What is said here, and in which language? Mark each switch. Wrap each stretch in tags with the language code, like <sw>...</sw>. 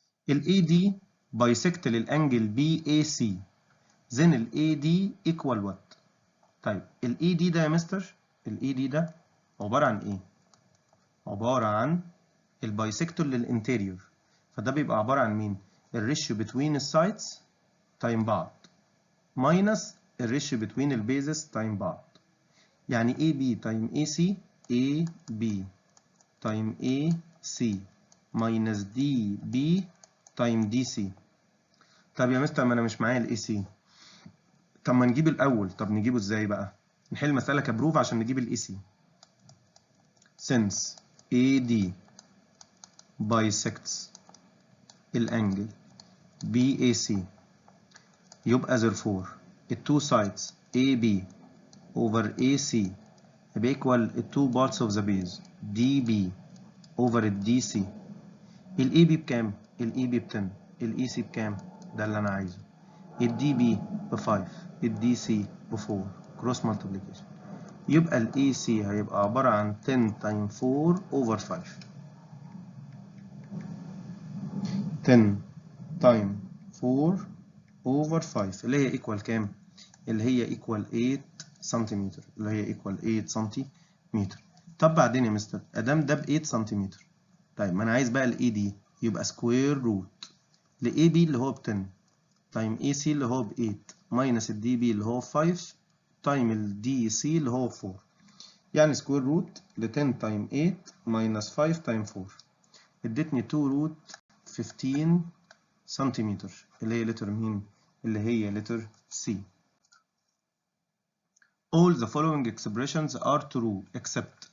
<ar>ال AD bisect للأنجل BAC</ar> <en>then ال AD equal what؟</en> <ar>طيب ال AD ده يا مستر ال AD ده عبارة عن إيه؟ عبارة عن البايسكتور للانتيريور فده بيبقى عبارة عن مين؟ الريشيو بتوين السايدز تايم بعض ماينس الريشيو بتوين البيزز تايم بعض. يعني AB تايم AC AB تايم AC ماينس DB تايم DC. طب يا مستر ما انا مش معايا ال AC. طب ما نجيب الاول. طب نجيبه ازاي بقى؟ نحل مسألة كبروف عشان نجيب ال AC.</ar> <en>since AD bisects الانجل BAC يبقى therefore ال two sides AB over AC يبقى equal ال two parts of the base DB over ال DC.</en> <ar>ال AB بكام؟ ال AB ب 10 ال EC بكام؟ ده اللي أنا عايزه. ال DB ب 5 ال DC ب 4 cross multiplication. يبقى ال AC هيبقى عبارة عن</ar> <en>10 times 4 over 5. 10 times 4 over 5</en> <ar>اللي هي equal كام؟ اللي هي equal 8 سنتيمتر اللي هي equal 8 سنتيمتر. طب بعدين يا مستر ادام ده ب 8 سنتيمتر، طيب ما انا عايز بقى الاي دي يبقى سكوير روت لاي بي اللي هو ب 10 تايم اي سي اللي هو ب 8 ماينس الدي بي اللي هو 5 تايم الدي سي اللي هو 4، يعني سكوير روت ل 10 تايم 8 ماينس 5 تايم 4 ادتني 2 روت 15 سنتيمتر اللي هي لتر مين؟ اللي هي لتر سي.</ar> <en>All the following expressions are true except.</en>